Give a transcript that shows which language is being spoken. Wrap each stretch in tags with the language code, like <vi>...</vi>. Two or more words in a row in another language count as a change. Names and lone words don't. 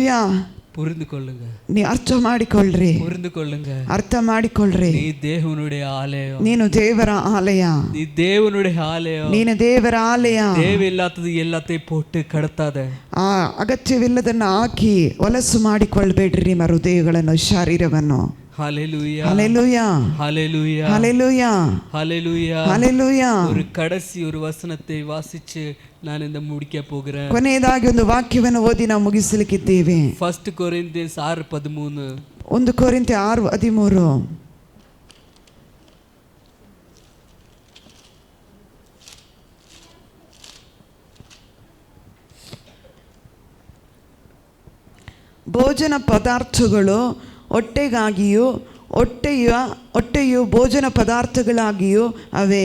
<kn>ಹalleluya.</kn> <ta>புரிந்து கொள்ளுங்க,</ta> <kn>ನೀ ಅರ್ಥ ಮಾಡಿಕೊಳ್ಳ್ರಿ,</kn> <ta>புரிந்து கொள்ளுங்க.</ta> <kn>ಅರ್ಥ ಮಾಡಿಕೊಳ್ಳ್ರಿ.</kn> <ta>நீ தேவனுடைய ஆலயம்,</ta> <kn>ನೀನು ದೇವರ ಆಲಯ,</kn> <ta>நீ தேவனுடைய ஆலயம்.</ta> <kn>ನೀನು ದೇವರ ಆಲಯ.</kn> <ta>தேவையில்லாதது எல்லாத்தையும் போட்டு கடத்தாத.</ta> <kn>ಆ ಅಗತ್ಯವಿಲ್ಲದನ್ನ ಹಾಕಿ ಹೊಲಸು ಮಾಡಿಕೊಳ್ಬೇಡ್ರಿ ನಿಮ್ಮ ಹೃದಯಗಳನ್ನು, ಶರೀರವನ್ನು.</kn> <ta>ஹalleluya,</ta> <kn>ಹಲ್ಲೆಲೂಯಾ,</kn> <ta>ஹalleluya,</ta> <kn>ಹಲ್ಲೆಲೂಯಾ,</kn> <ta>ஹalleluya.</ta> <kn>ಹಲ್ಲೆಲೂಯಾ.</kn> <ta>ஒரு கடைசி ஒரு வசனத்தை வாசிச்சு நான் இந்த முடிக்க போகிறேன்.</ta> <kn>ಕೊನೆಯದಾಗಿ ಒಂದು ವಾಕ್ಯವನ್ನು ಓದಿ ನಾವು ಮುಗಿಸಲಿಕ್ಕಿದ್ದೇವೆ. 1 ಕೊರಿಂಥಿಯನ್ಸ್ 6:13. 1 ಕೊರಿಂಥಿ 6:13. ಭೋಜನ ಪದಾರ್ಥಗಳು ಹೊಟ್ಟೆಗಾಗಿಯೂ ಹೊಟ್ಟೆಯು ಭೋಜನ ಪದಾರ್ಥಗಳಾಗಿಯೂ ಅವೇ.</kn>